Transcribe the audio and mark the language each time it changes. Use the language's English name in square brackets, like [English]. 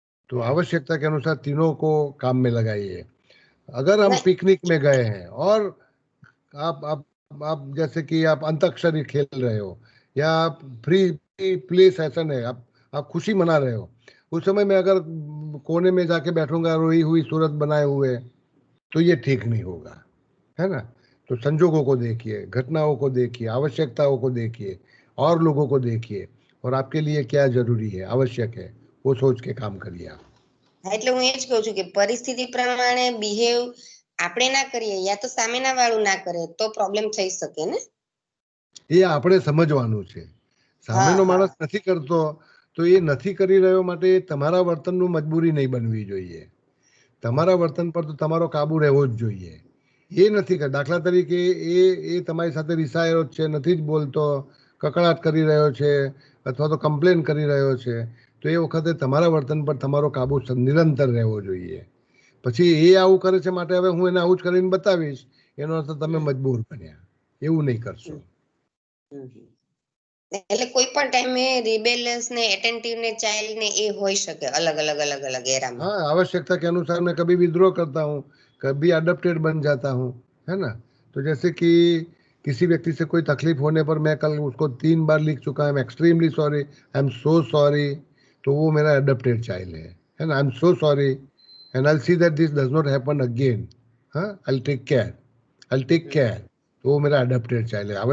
[Hindi] तो आवश्यकता के अनुसार तीनों को काम में लगाइए। अगर हम पिकनिक में गए हैं और आप जैसे कि आप अंताक्षरी खेल रहे हो या आप फ्री प्ले सेशन है, आप खुशी मना रहे हो, उस समय में अगर कोने में जाके बैठूंगा रोई हुई सूरत बनाए हुए, तो ये ठीक नहीं होगा, है ना। तो संजोगों को देखिए, घटनाओं को देखिए, आवश्यकताओं को देखिए, और लोगों को देखिए, और आपके लिए क्या जरूरी है, आवश्यक है, वो सोच के काम करिए आप। [Gujarati] હા, એટલે હું એ જ કહું છું કે પરિસ્થિતિ પ્રમાણે બિહેવ આપણે ના કરીએ યા તો સામેના વાળું ના કરે તો પ્રોબ્લેમ થઈ શકે ને? એ આપણે સમજવાનું છે, સામેનો હા. માણસ નથી કરતો તો એ નથી કરી રહ્યો માટે તમારા વર્તનનું મજબૂરી નહીં બનવી જોઈએ, તમારા વર્તન પર તો તમારો કાબુ રહેવો જ જોઈએ। એ નથી કે દાખલા તરીકે એ તમારી સાથે રિસાયો જ છે, નથી જ બોલતો, કકળાટ કરી રહ્યો છે અથવા તો કમ્પ્લેન કરી રહ્યો છે, તો એ વખતે તમારા વર્તન પર તમારો કાબુ નિરંતર રહેવો જોઈએ. પછી એ આવું કરે છે માટે હવે હું એને આવું જ કરીને બતાવીશ, એનો અર્થ તમે મજબૂર બન્યા, એવું નહીં કરશો. એટલે કોઈ પણ ટાઈમે રિબેલિયસ ને એટેન્ટિવ ને ચાઇલ્ડ ને એ હોઈ શકે અલગ અલગ એરામાં. [Hindi] हाँ, आवश्यकता के अनुसार मैं कभी विद्रोह करता हूँ, कभी अडप्टेड बन जाता हूँ, है ना. तो जैसे कि किसी व्यक्ति से कोई तकलीफ होने पर मैं कल उसको 3 बार लिख चुका है, [English] I am extremely sorry, I am so sorry, [Hindi] तो वो मेरा अडप्टेड चाइल्ड है ना. [English] I am so sorry and I see that this does not happen again, [Hindi] हाँ, [English] I take care, [Hindi] तो वो मेरा अडप्टेड चाइल्ड है.